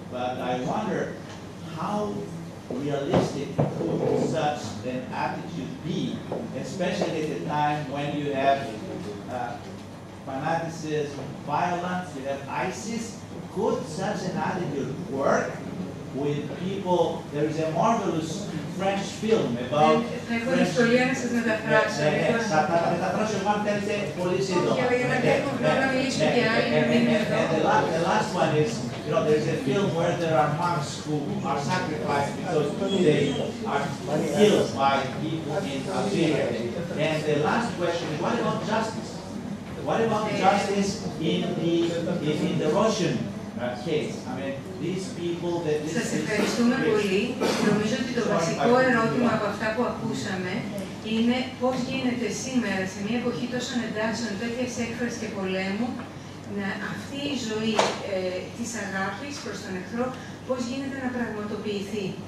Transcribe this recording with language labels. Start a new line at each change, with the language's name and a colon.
English: But I wonder how realistic could such an attitude be, especially at a time when you have fanaticism, violence, you have ISIS. Could such an attitude work with people? There is a marvelous French film about
Greek: Έχω δυσκολία να σας μεταφράσω. Θα μεταφράσω εγώ αν θέλετε πολύ σύντομα. Όχι, αλλά για να έχουμε χρόνο να μιλήσουμε και άλλοι.
English: The last one is, you know, there's a film where there are monks who are sacrificed because they are killed by people in Algeria. And the last question is, what about justice? What about justice in the Russian case? I mean, these people that...
Greek: Σας ευχαριστούμε πολύ. Νομίζω ότι το βασικό ερώτημα από αυτά που ακούσαμε είναι πώς γίνεται σήμερα, σε μια εποχή τόσων εντάσεων, τέτοιας έκφρασης και πολέμου, αυτή η ζωή της αγάπης προς τον εχθρό, πώς γίνεται να πραγματοποιηθεί.